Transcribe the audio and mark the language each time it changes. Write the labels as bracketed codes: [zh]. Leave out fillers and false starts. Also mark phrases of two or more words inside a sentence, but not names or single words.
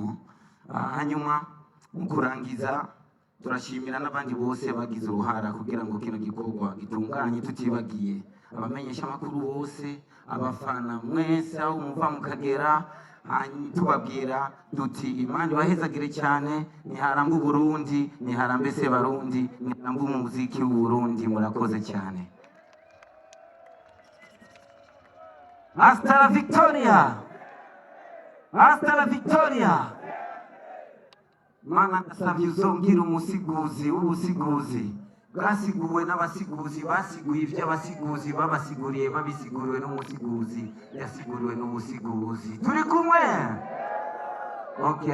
[rn] Hanyuma mu kurangiza turashimira n'abandi bose bagize uruhara kugira ngo kino gikorwa gitunganye, tutibagiye abamenyesha amakuru bose, abafana mwese aho muva mukagera. Tubabwira duti Imana ibahezagire cyane. Niharamba Uburundi, niharambe Sebarundi, niharambe umuziki w'Uburundi. Murakoze cyane. [es] Hasta la Victoria, hasta la Victoria. [rn] Mana ndasabye uzongera umusiguzi w'ubusiguzi bwasiguwe n'abasiguzi basiguye iby'abasiguzi babasiguriye babisiguriwe n'umusiguzi yasiguriwe n'ubusiguzi. Turi kumwe? Okay.